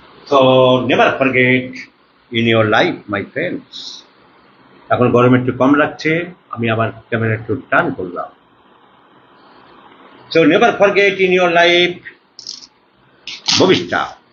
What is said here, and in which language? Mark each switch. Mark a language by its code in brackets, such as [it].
[en] So never forget in your life, my friends. [bn] এখন গরম একটু কম লাগছে, আমি আবার ক্যামেরা একটু টান করলাম। [en] So never forget in your life ববিষ্ঠা।